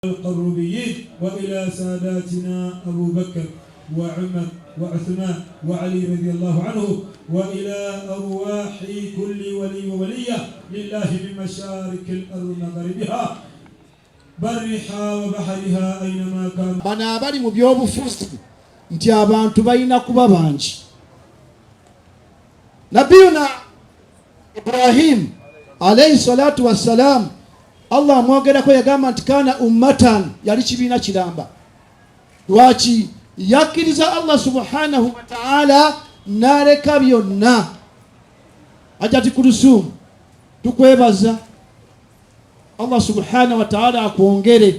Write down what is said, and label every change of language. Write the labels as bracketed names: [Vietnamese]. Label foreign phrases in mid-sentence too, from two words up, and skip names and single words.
[Arabic] القربيين وإلى ساداتنا أبو بكر وعمر وعثمان وعلي رضي الله عنه وإلى أرواح كل ولي وولية لله من مشارق الأرض ومغاربها برها وبحرها أينما كانوا. [Ganda] Bana abali mu byobufuzi nti abantu balina kuba bangi. Nabiyuna Ibrahim [Arabic] عليه الصلاة والسلام [Ganda] Allah amwogerako yagamba nti [Arabic] كان أمة, [Ganda] yali kibiina kiramba. Lwaki? Yakkiriza Allah [Arabic] سبحانه وتعالى [Ganda] n'aleka byonna. Hajjati Kulsum tukwebaza Allah [Arabic] سبحانه وتعالى [Ganda] akwongere.